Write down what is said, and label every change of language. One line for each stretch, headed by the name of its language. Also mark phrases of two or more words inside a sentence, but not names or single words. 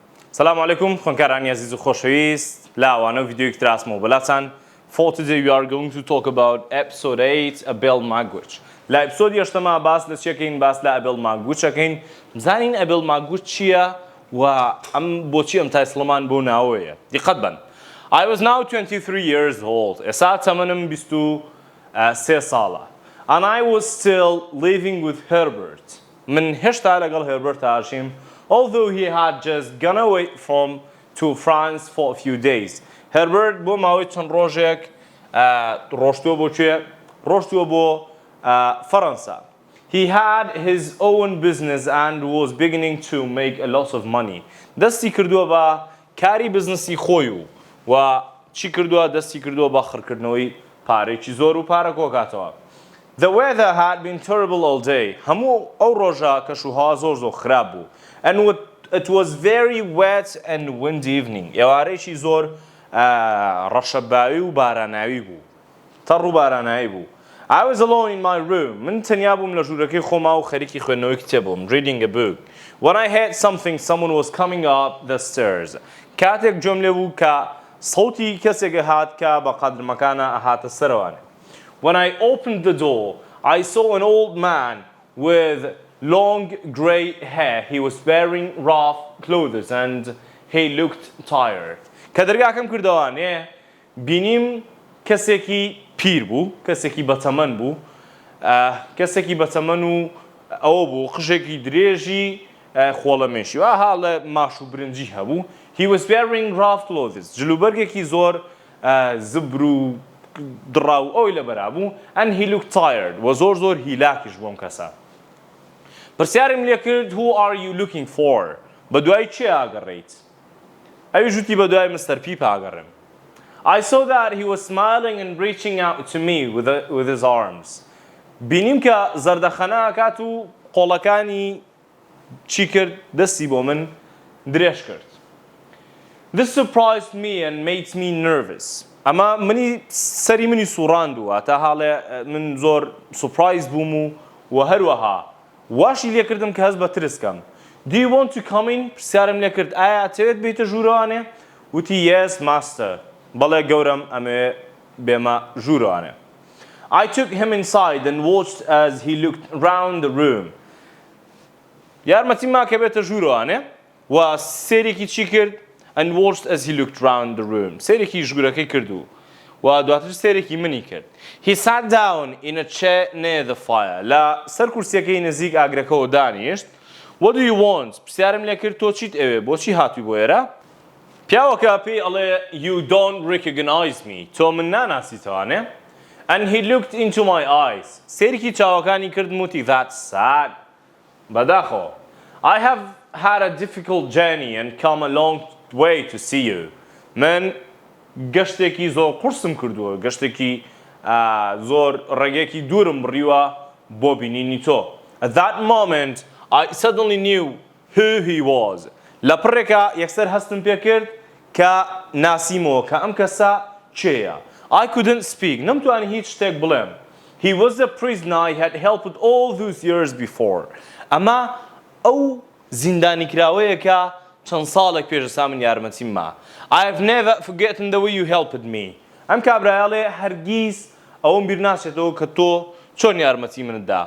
Arabic: السلام عليكم
Central Kurdish: خوێندکارانی عزیز و خۆشەویست لە ئەوانە ڤیدیۆیەکی تراسمەوە بەلاتان.
English: For today we are going to talk about episode 8 a Bill language.
Central Kurdish: لە ئەپیسۆدی هەشتەما باس لە چیەکەین باس لە ئەبل ماگوچەکەین بزانین ئەبل ماگوچ چییە و ئەم بۆچی ئەم تایسڵەمان بۆ ناوەیە. دیقەت بن.
English: I was now 23 years old.
Central Kurdish: ئێستا تەمەنم 23 ساڵە.
English: And I was still living with Herbert.
Central Kurdish: من هێشتا لەگەڵ Herbert هاشیم.
English: Although he had just gone away to France for a few days.
Central Kurdish: Herbert بۆ ماوەی چەند ڕۆژێک ڕۆشتووە بۆ کوێ؟ ڕۆشتووە بۆ فەڕەنسا.
English: He had his own business and was beginning to make a lot of money.
Central Kurdish: دەستی کردووە بە کاری بزنسی خۆی و چی کردووە؟ دەستی کردووە بە خڕکردنەوەی پارێکی زۆر و پارە کۆکاتەوە.
English: The weather had been terrible all day.
Central Kurdish: هەموو ئەو ڕۆژە کەشوهەوا زۆر خراپ بوو. And it was very wet and windy evening. ئێوارەیەکی زۆر ڕەشەباوی و باراناوی بوو. تەڕ و باراناوی بوو.
English: I was alone in my room.
Central Kurdish: من تەنیا بووم لە ژوورەکەی خۆما و خەریکی خوێندنەوەی کتێبم.
English: Reading a book. When I heard something, someone was coming up the stairs.
Central Kurdish: کاتێک گوێم لێ بوو کە سەوتی کەسێک هات کە بە قەدرمەکانە ئەهاتە سەرەوانێ.
English: When I opened the door, I saw an old man with long grey hair. He was wearing rough clothes and he looked tired.
Central Kurdish: کە دەرگاکەم کردەوانێ بینیم کەسێکی پیر بوو، کەسێکی بەتەمەن بوو، کەسێکی بەتەمەن و ئەوە بوو قژێکی درێژی خۆڵەمێشی و هاڵە ماش و برنجی هەبوو.
English: He was wearing rough clothes.
Central Kurdish: جلوبەرگێکی زۆر زبر و دڕاو ئەوی لەبەرا بوو.
English: And he looked tired.
Central Kurdish: و زۆر هیلاکیش بووم کەسە. پرسیارم لێ کرد
English: Who are you looking for?
Central Kurdish: بە دوای چێ ئاگەڕێیت؟ ئەوی ژووتی بە دوای مستەر پیپ ئاگەڕێم.
English: I saw that he was smiling and reaching out to me with his arms.
Central Kurdish: بینیم کە زەردەخەنە ئاکات و قۆڵەکانی چی کرد؟ دەستی بۆ من درێژ کرد.
English: This surprised me and made me nervous.
Central Kurdish: ئەمە سەری منی سوڕاندووە تا هاڵێ من زۆر سوپرایز بووم و هەروەها واشی لێ کردم کە هەست بە ترسکەم.
English: Do you want to come in?
Central Kurdish: پرسیارم لێ کرد ئایا ئەتەوێت بێتە ژوورەوانێ؟
English: وتی Yes, master.
Central Kurdish: بەڵێ گەورم ئەمێ بێمە ژوورەوانێ.
English: I took him inside and watched as he looked round the room.
Central Kurdish: یارمەتیما کە بێتە ژوورەوانێ و سێرێکی چی کرد؟
English: And watched as he looked round the room.
Central Kurdish: سێرێکی ژوورەکەی کردو و دواتر سێرێکی منی کرد.
English: He sat down in a chair near the fire.
Central Kurdish: لە سەر کورسیەکەی نزیک ئاگرەکەەوە دانیشت.
English: What do you want?
Central Kurdish: پرسیارم لێ کرد تۆ چیت ئەوێ؟ بۆچی هاتووی بۆ ئێرە؟ پیاوەکە پێی ئەڵێ
English: You don't recognize me.
Central Kurdish: تۆ من ناناسیتەوانێ؟
English: And he looked into my eyes.
Central Kurdish: سێرێکی چاوەکانی کردم وتی
English: That's sad.
Central Kurdish: بەداخەوە.
English: I have had a difficult journey and come a long way to see you.
Central Kurdish: من گەشتێکی زۆر قورسم کردووە، گەشتێکی زۆر ڕێگەیەکی دوورم بڕیوە بۆ بینینی تۆ.
English: At that moment, I suddenly knew who he was.
Central Kurdish: لە پڕێکە یەکسەر هەستم پێ کرد کە ناسیمەوە کە ئەم کەسە چێیە.
English: I couldn't speak.
Central Kurdish: نەمتوانی هیچ شتێک بڵێم.
English: He was a prisoner I had helped all those years before.
Central Kurdish: ئەمە ئەو زیندانیکراوەیە کە چەند ساڵێک پێشەسا من یارمەتیم ما.
English: I have never forgotten the way you helped me.
Central Kurdish: ئەم کابرایەڵێ هەرگیز ئەوم بیر ناچێتەوە کە تۆ چۆن یارمەتی منت دا.